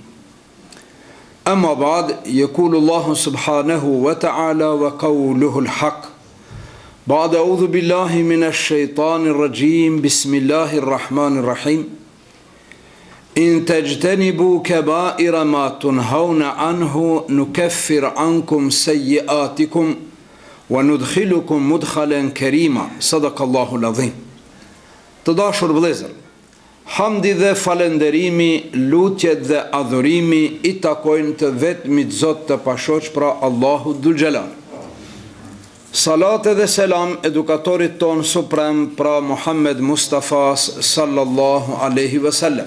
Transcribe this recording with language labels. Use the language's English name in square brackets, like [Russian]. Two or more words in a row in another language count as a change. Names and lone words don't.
[Arabic] أما بعد، يقول الله سبحانه وتعالى وقوله الحق بعد أعوذ بالله من الشيطان الرجيم بسم الله الرحمن الرحيم إن تجتنبوا كبائر ما تنهون عنه نكفر عنكم سيئاتكم وندخلكم مدخلا كريما صدق الله العظيم. [Albanian] Të vëllezër, hamdi dhe falenderimi, lutjet dhe adhurimi I takojnë të vetmit Zot të pashoq, pra Allahu [Arabic] ذو الجلال. [Albanian] Salate dhe selam edukatorit ton suprem, pra Muhammed Mustafa [Arabic] صلى الله عليه وسلم.